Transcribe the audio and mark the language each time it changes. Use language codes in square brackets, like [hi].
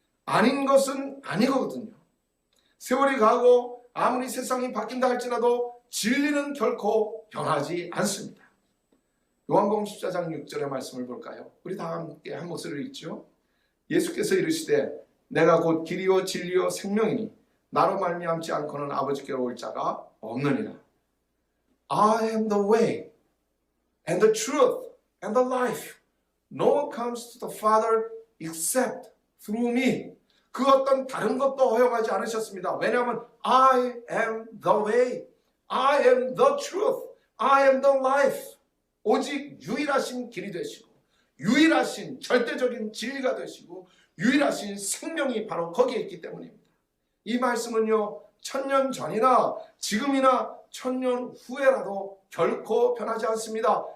[ko] 아닌 것은 아니거든요. 세월이 가고 아무리 세상이 바뀐다 할지라도 진리는 결코 변하지 않습니다. 요한복음 14장 6절의 말씀을 볼까요? 우리 다 함께 한 목소리를 읽죠. 예수께서 이르시되 내가 곧 길이요 진리요 생명이니 나로 말미암지 않고는 아버지께로 올 자가 없느니라. [en] I am the way and the truth and the life. No one comes to the Father except through me. [ko] 그 어떤 다른 것도 허용하지 않으셨습니다. 왜냐하면 [en] I am the way, I am the truth, I am the life. [ko] 오직 유일하신 길이 되시고 유일하신 절대적인 진리가 되시고 유일하신 생명이 바로 거기에 있기 때문입니다. 이 말씀은요, 1000년 전이나 지금이나 1000년 후에라도 결코 변하지 않습니다.